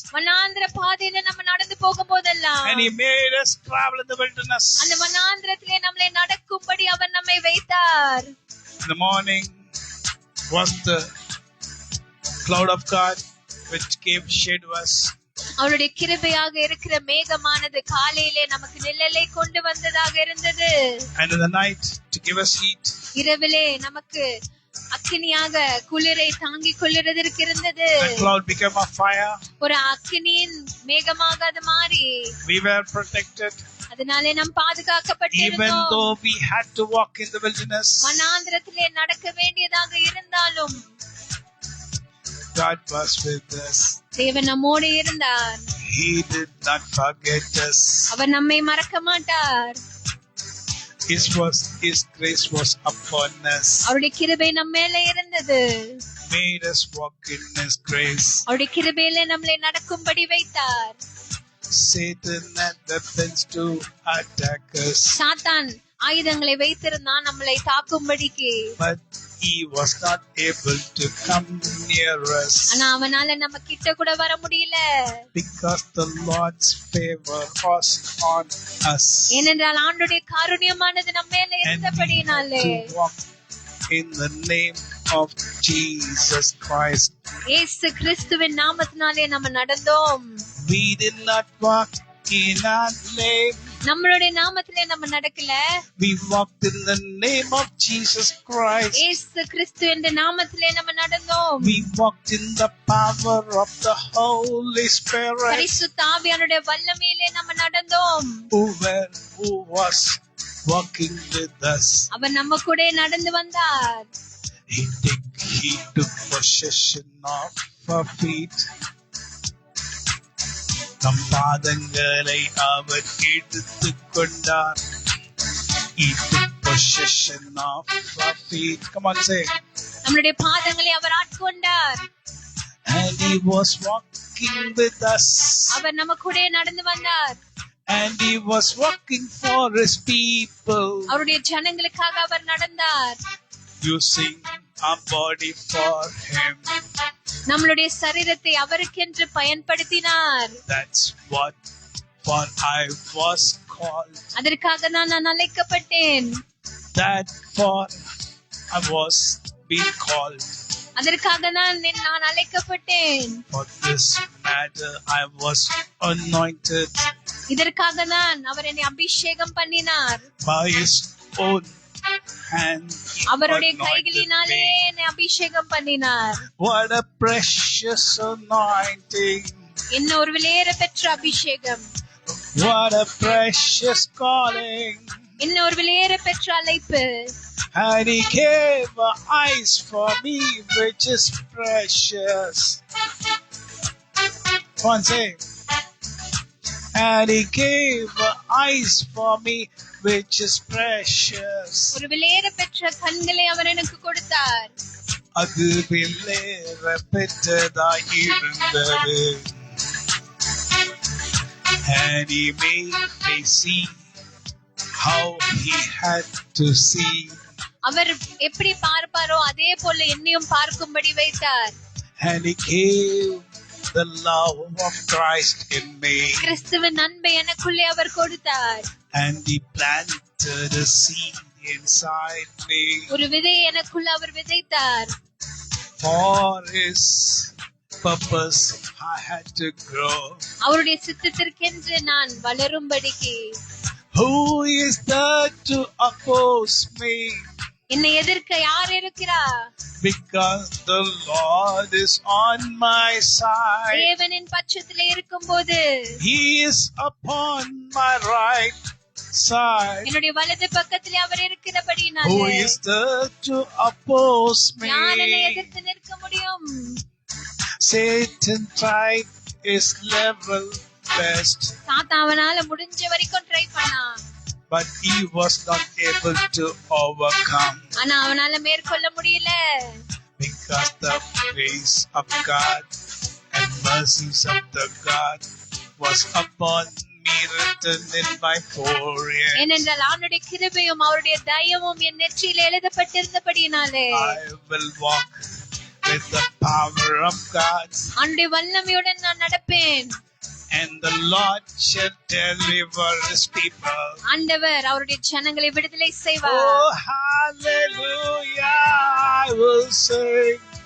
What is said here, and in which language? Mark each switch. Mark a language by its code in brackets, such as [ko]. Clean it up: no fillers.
[ta] வனாந்திர பாதையில நம்ம நடந்து போகும்போதெல்லாம் [en] And He made us travel in the wilderness. [ta] அந்த வனாந்திரத்திலே நம்மை நடக்கும்படி அவர் நம்மை வைத்தார். [en] In the morning was the cloud of God which gave shade to us. [ta] அவருடைய கிருபையாக இருக்கிற மேகமானது காலையிலே நமக்கு நிழலை கொண்டு வந்ததாக இருந்தது. [en] And in the night to give us heat. [ta] இரவிலே நமக்கு அக்கினியாக குளிரை தாங்கிக் கொள்ளுறதற்கு இருந்தது. [en] The cloud became a fire. [ta] ஒரு அக்கினியின் மேகமாக அது மாறி [en] We were protected. [ta] அதனாலே நாம் பாதுகாக்கப்பட்டிருந்தோம். [en] Even though we had to walk in the wilderness. [ta] வனாந்திரத்திலே நடக்க வேண்டியதாக இருந்தாலும் [en] God was with us. [ta] தேவன் நம்மோடு இருந்தார். [en] He did not forget us. [ta] அவர் நம்மை மறக்க மாட்டார். [en] His grace was upon us. [ta] அவருடைய கிருபை நம்ம மேல இருந்தது. [en] Made us walk in His grace. [ta] அவருடைய கிருபையிலே நம்மை நடக்கும்படி வைத்தார். [en] Satan had weapons to attack us. [ta] சாத்தான் ஆயுதங்களை வைத்திருந்தான் நம்மளை தாக்கும்படிக்கு. [en] But he was not able to come near us. [ta] ஆனா அவனால நம்ம கிட்ட கூட வர முடியல. [en] Because the Lord's favor was on us. [ta] ஏனென்றால் ஆண்டவருடைய காருண்யமானது நம்ம மேல இருந்தபடியினாலே. [en] To walk in the name of Jesus Christ. [ta] இயேசு கிறிஸ்துவின் நாமத்தினாலே நம்ம நடந்தோம். [en] We did not walk in our name. [ta] நம்மளுடைய நாமத்திலே நம்ம நடக்கல. [en] We walked in the name of Jesus Christ. [ta] இயேசு கிறிஸ்து என்ற நாமத்திலே நம்ம நடந்தோம். [en] We walked in the power of the Holy Spirit. [ta] பரிசுத்த ஆவியானுடைய வல்லமையிலே நம்ம நடந்தோம். [en] Who was walking with us. [ta] அவர் நம்ம கூட நடந்து வந்தார். [en] He took possession of our feet. [ta] நம் பாதங்களை அவர் எடுத்துக் கொண்டார். [en] He took possession of our feet. Come on, say. [ta] நம்முடைய பாதங்களை அவர் ஆட்கொண்டார். [en] And He was walking with us. [ta] அவர் நம்ம கூட நடந்து வந்தார். [en] And He was walking for His people. [ta] அவருடைய ஜனங்களுக்காக அவர் நடந்தார். [en] Using our body for Him. [ta] நம்மளுடைய சரீரத்தை அவருக்கென்று பயன்படுத்தினார். [en] That's what I was called. [ta] அதற்காக நான் அழைக்கப்பட்டேன். [en] That for I was being called. [ta] அதற்காக நான் அழைக்கப்பட்டேன். [en] For this matter I was anointed. [ta] இதற்காக நான் அவர் என்னை அபிஷேகம் பண்ணினார். [en] By His own hand. [ta] அவருடைய கைகளினாலே என்னை அபிஷேகம் பண்ணினார். [en] What a precious anointing. [ta] என்ன ஒரு விலையேற பெற்ற அபிஷேகம். [en] What a precious calling. [ta] என்ன ஒரு விலையேற பெற்ற அழைப்பு. [en] And He gave eyes for me which is precious. Come on, say. And He gave eyes for me which is precious. [ta] ஒரு விலையேற பெற்ற கண்களை அவர் எனக்கு கொடுத்தார். அது விலையேற பெற்றதாய் இருந்தது. [en] And He made me see how He had to see. [ta] அவர் எப்படி பார்ப்பாரோ அதே போல என்னையும் பார்க்கும்படி வைத்தார். [en] And He gave the love of Christ in me. [ta] கிறிஸ்துவின் அன்பை எனக்குள்ளே அவர் கொடுத்தார். [en] And He planted a seed inside me. [ta] ஒரு விதை எனக்குள்ள அவர் விதைத்தார். [en] For His purpose I had to grow. [ta] அவருடைய சித்தத்திற்கென்று நான் வளரும்படிக்கு. [en] Who is there to oppose me? [ta] என்னை எதிர்க்க யார் இருக்கிறார்? [en] Because the Lord is on my side. [ta] தேவனின் பட்சத்திலே இருக்கும்போது [en] He is upon my right side. [ta] என்னுடைய வலது பக்கத்திலே அவர் இருக்கிறபடியால் [en] Who is there to oppose me? [ta] யார் என்னை எதிர்த்து நிற்க முடியும்? [en] Satan tried his level best. [ta] சாத்தான் அவனால முடிஞ்ச வரைக்கும் ட்ரை பண்ணான். [en] but he was not able to overcome. [ta] ஆனா அவனால மேற்கொள்ள முடியல. [en] Because the grace of God and mercies of the God was upon me, written in my forehead. [ta] ஏனென்றால் அவருடைய கிருபையும் அவருடைய தயவும் என் நெற்றியில் எழுதப்பட்டிருந்தபடியினாலே [en] I will walk with the power of God. [ta] அவருடைய வல்லமையுடன் நான் நடப்பேன். [en] And the Lord shall deliver his people. [ta] ஆண்டவர் அவருடைய ஜனங்களை விடுதலை செய்வார். [en] Oh, hallelujah, I will sing.